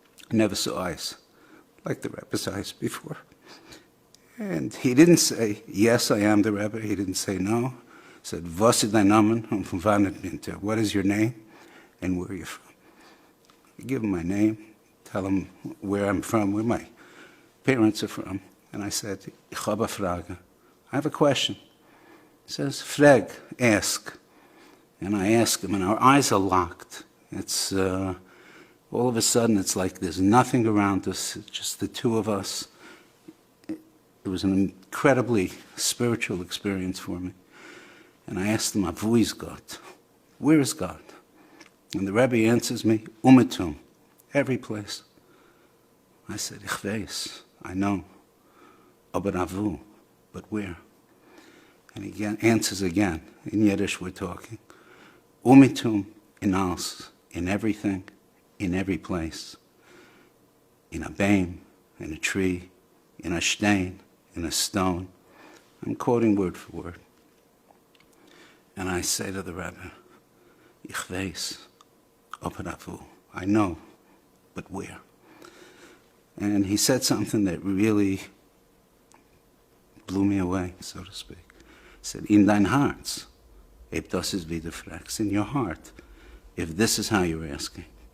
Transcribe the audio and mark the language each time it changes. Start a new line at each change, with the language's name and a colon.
English: I never saw eyes like the Rebbe's eyes before. And he didn't say, yes, I am the Rebbe. He didn't say no.
Yiddish: He said, was ist dein Name und von wann bist du?
English: What is your name and where are you from? I give him my name, tell him where I'm from, where my parents are from.
Yiddish: And I said, ich habe eine Frage.
English: I have a question. He says, frag, ask. And I ask him, and our eyes are locked. It's all of a sudden, it's like there's nothing around us, it's just the two of us. It was an incredibly spiritual experience for me. And I asked him,
Yiddish: wo ist Gott?
English: Where is God? And the Rebbe answers me, Umetum, every place. I said,
Yiddish: ich weiß.
English: I know.
Yiddish: Aber avu,
English: but where? And he answers again. In Yiddish we're talking.
Yiddish: Umitum in alles,
English: in everything, in every place. In a beam, in a tree, in a stain, in a stone. I'm quoting word for word. And I say to the Rebbe,
Yiddish: Ich weiß, aber avu.
English: I know, but where? And he said something that really blew me away, so to speak. He said,
Yiddish: in dein Herz, ob das ist wieder fragst,
English: in your heart, if this is how you're asking.